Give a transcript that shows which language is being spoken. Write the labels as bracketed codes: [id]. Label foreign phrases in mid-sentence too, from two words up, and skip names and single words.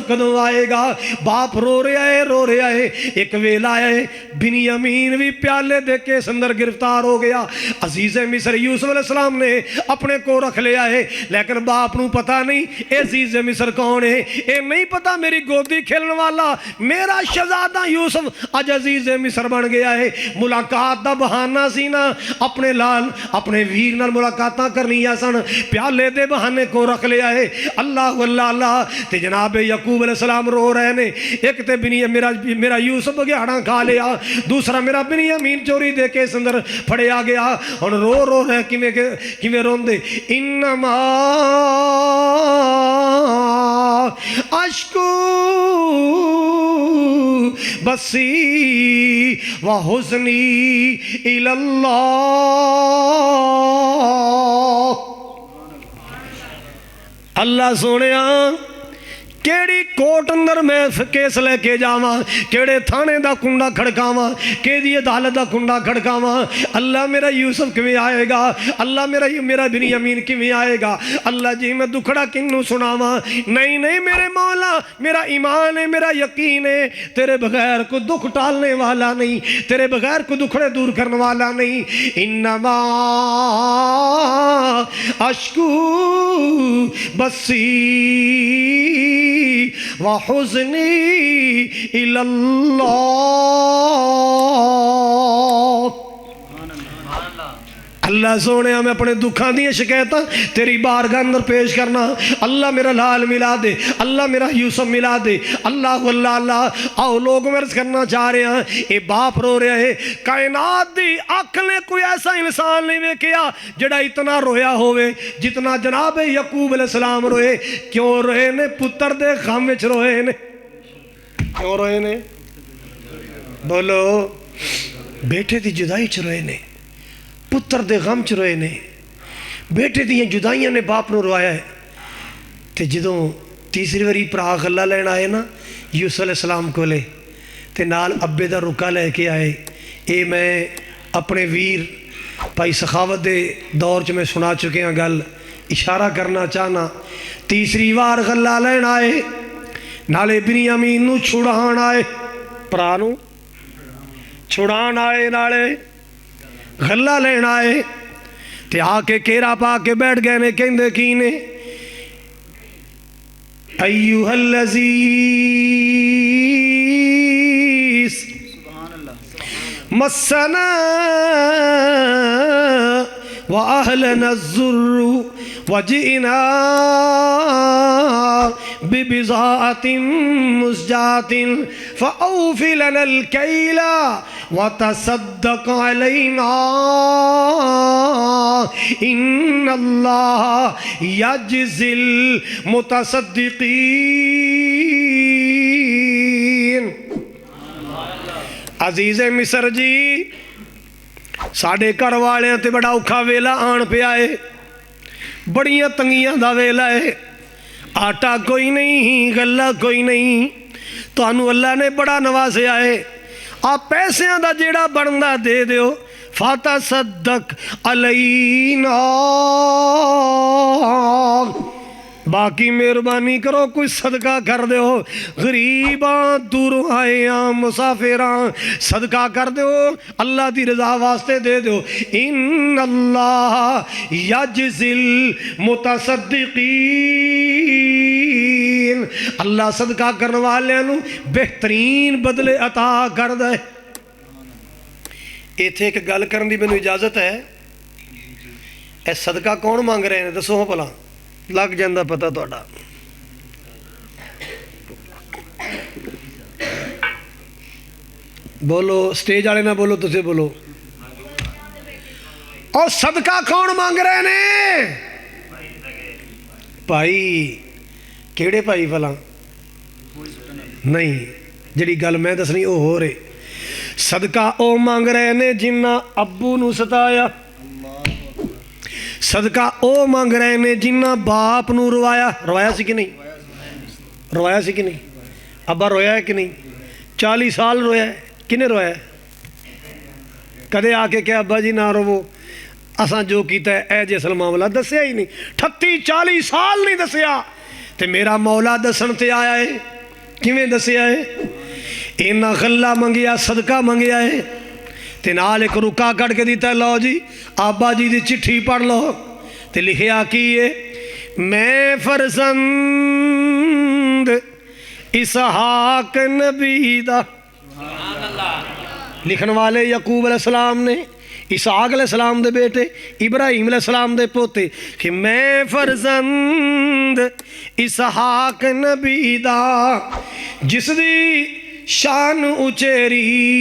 [pa] کدوں آئے گا باپ رو رہا ہے ایک ویلا ہے بنیامین بھی پیالے دے کے سندر گرفتار ہو گیا عزیز مصر یوسف علیہ السلام نے اپنے کو رکھ لیا ہے لیکن باپ نو پتا نہیں اے عزیز مصر کون ہے اے نہیں پتا میری گودی کھیلن والا میرا شہزادہ یوسف اج عزیز مصر بن گیا ہے ملاقات دا بہانہ سی نا اپنے لال اپنے ویر نال ملاقاتاں کرنی سن پیالے دے بہانے کو رکھ لیا ہے اللہ واللہ اللہ تے جناب یعقوب علیہ السلام رو رہے نے ایک تے میرا یوسف بگیاڑاں کھا لیا دوسرا میرا بنیامین چوری دے کے سندر پھڑے آ گیا اور رو رہے کیویں روندے [ar] انما اشکو بسی و حزنی الاللہ [pa] اللہ سونیا کیڑی کوٹ اندر میں کیس لے کے جاواں، کیڑے تھانے دا کنڈا کھڑکاواں، کیڑی عدالت دا کنڈا کھڑکاواں، اللہ میرا یوسف کیویں آئے گا، اللہ میرا بنیامین کیویں آئے گا، اللہ جی میں دکھڑا کنوں سناواں؟ [ur] نہیں نہیں میرے مولا، میرا ایمان ہے، میرا یقین ہے، تیرے بغیر کو دکھ ٹالنے والا نہیں، تیرے بغیر کو دکھڑے دور کرنے والا نہیں۔ [ar] انما اشکو بسی وحزنی الی اللہ۔ [pa] اللہ سونے میں اپنے دکھاں دی شکایتاں تیری بارگاہ اندر پیش کرنا۔ اللہ میرا لال ملا دے، اللہ میرا یوسف ملا دے، اللہ اللہ اللہ۔ آؤ لوگ مرض کرنا چاہ رہے ہیں، اے باپ رو رہا ہے، کائنات دی عقل نے کوئی ایسا انسان نہیں ویکھیا جڑا اتنا رویا ہوئے جتنا جناب یعقوب علیہ السلام روئے۔ کیوں روئے نے؟ پتر دے غم وچ روئے نے۔ کیوں روئے نے؟ بولو، بیٹے دی جدائی چ روئے نے، پتر دے غم چ روئے نے، بیٹے دیاں جدائیاں نے باپ نو روایا ہے۔ تے جدوں تیسری واری پرا غلہ لین آئے نا یوسف علیہ السلام کو لے، تے نال ابے دا رکا لے کے آئے۔ اے میں اپنے ویر بھائی سخاوت دے دور چ میں سنا چکے ہیں گل، اشارہ کرنا چاہنا۔ تیسری وار غلہ لین آئے، نالے بنیامین نو چھڑان آئے، پرا نو چھڑان آئے، نالے غلہ لین آئے، تے آ کے کیرا پا کے بیٹھ گئے نے، کہندے کی نے؟ [ar] ایوہ العزیز مسنا وأهلنا الضر وجئنا ببضاعة مزجاة فأوف لنا الكيل وتصدق علينا إن الله يجزي المتصدقين۔ [pa] عزیز مصر جی، ساڑھے گھر والے تے بڑا اوکھا ویلا آن پہ آئے، بڑیاں تنگیاں دا ویلا ہے، آٹا کوئی نہیں، غلہ کوئی نہیں، تو انو اللہ نے بڑا نوازے آئے، آپ پیسیاں دا جیڑا بڑھندا دے دیو، [ar] فَتَصَدَّقْ عَلَيْنَا، [pa] باقی مہربانی کرو کوئی صدقہ کر دیو، غریباں دوروں آئیاں مسافراں صدقہ کر دیو، اللہ دی رضا واسطے دے دیو۔ [ar] ان اللہ یجزی المتصدقین، [pa] اللہ صدقہ کرنے والے نو بہترین بدلے عطا کر دے۔ ایتھے ایک گل کرن دی مینوں اجازت ہے؟ اے صدقہ کون مانگ رہے ہیں دسو بھلا، لگ جاندہ پتہ توڑا؟ بولو، سٹیج آلے نہ بولو، تسے بولو۔ [ur] اور صدقہ کون مانگ رہے ہیں؟ [pa] بھائی کیڑے بھائی بھلا؟ نہیں، جڑی گل میں دسنی او ہو رہے۔ صدقہ او مانگ رہے ہیں جنہ ابو نو ستایا، صدقہ او مانگ رہے ہیں جنہ باپ نو روایا۔ روایا سی کہ نہیں؟ روایا سی کہ نہیں؟ ابا رویا ہے کہ نہیں؟ 40 سال رویا ہے، کنے رویا ہے؟ کدے آ کے کہ ابا جی نہ رو، اساں جو کیتا ہے اے جیسا معاملہ دسیا ہی نہیں، 38-40 سال نہیں دسیا، تے میرا مولا دسن تے آیا ہے۔ کیویں دسیا ہے؟ اینا غلہ منگیا، صدقہ منگیا ہے، تے نال ایک رکا کٹ کے دیتا ہے، لو جی آبا جی دی چٹھی پڑھ لو، تے لکھیا کی ہے، میں فرزند اسحاق نبی دا۔ لکھن والے یعقوب علیہ السلام نے، اسحاق علیہ السلام دے بیٹے، ابراہیم علیہ السلام دے پوتے، کہ میں فرزند اسحاق نبی دا، جس دی شان اچیری